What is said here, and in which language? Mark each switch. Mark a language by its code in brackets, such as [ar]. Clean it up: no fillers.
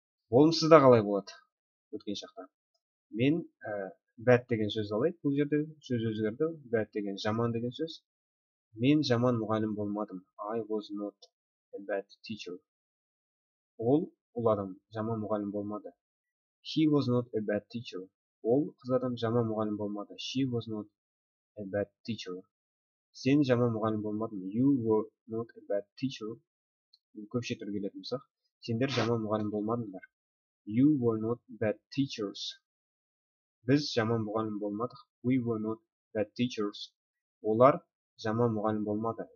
[kk] Болымсызда қалай болады? Өткен шақта. Мен bad деген сөз алайық. Бұл жерде сөз өзгерді. Bad деген жаман деген сөз. Мен жаман мұғалім болмадым. [en] I was not a bad teacher. [kk] Ол адам жаман мұғалім болмады. [en] He was not a bad teacher. [kk] Ол қыз адам жаман мұғалім болмады. [en] She was not a bad teacher. [kk] Сен жаман мұғалім болмадың. [en] You were not a bad teacher. [kk] Көпше түрге келетін болсақ, сендер жаман мұғалім болмадыңдар. [en] You were not bad teachers. [kk] Біз жаман мұғалім болмадық. [en] We were not bad teachers. [kk] Олар жаман мұғалім болмады.